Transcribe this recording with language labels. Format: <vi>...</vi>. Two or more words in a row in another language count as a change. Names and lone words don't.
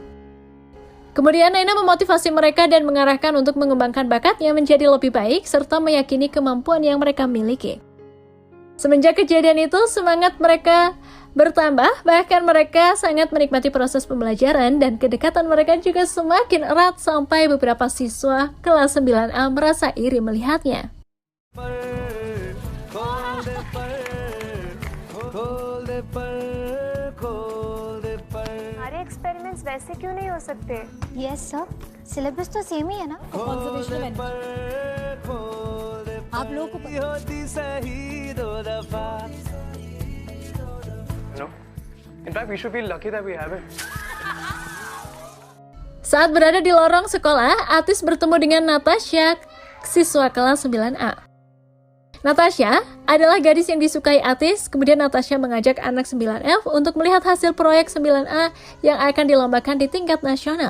<id>Kemudian Naina memotivasi mereka dan mengarahkan untuk mengembangkan bakatnya menjadi lebih baik serta meyakini kemampuan yang mereka miliki. Semenjak kejadian itu, semangat mereka bertambah, bahkan mereka sangat menikmati proses pembelajaran dan kedekatan mereka juga semakin erat sampai beberapa siswa kelas 9A merasa iri melihatnya.</id> <hi>हमारे एक्सपेरिमेंट्स वैसे क्यों नहीं हो सकते?</hi> <en>Yes sir,</en> <hi>सिलेबस तो सेम ही है ना. आप लोगों को</hi> <en>No. In fact, we should feel lucky that we have it.</en> <id>Saat berada di lorong sekolah, Atis bertemu dengan Natasha, siswa kelas 9A. Natasha adalah gadis yang disukai Atis, kemudian Natasha mengajak anak 9F untuk melihat hasil proyek 9A yang akan dilombakan di tingkat nasional.</id>